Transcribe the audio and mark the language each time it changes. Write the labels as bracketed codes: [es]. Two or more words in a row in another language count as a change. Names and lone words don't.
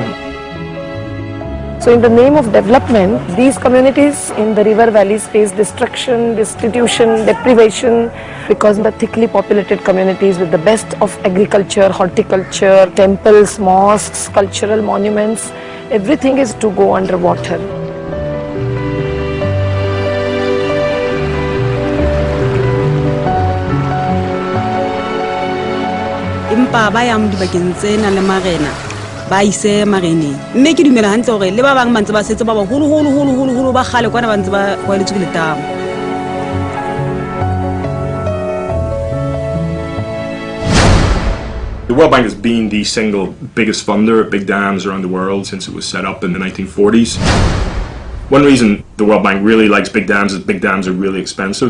[en] So in the name of development, these communities in the river valleys face destruction, destitution, deprivation because the thickly populated communities with the best of agriculture, horticulture, temples, mosques, cultural monuments, everything is to go underwater. [st] Impa ba yang dibakeng tsena le marena ba ise mareneng mme ke dumela hantle gore le ba bang ba ntse ba setse ba ba holo ba gale kwana ba ntse ba kwaeletse ke letamo. [en] The World Bank has been the single biggest funder of big dams around the world since it was set up in the 1940s. One reason the World Bank really likes big dams is big dams are really expensive.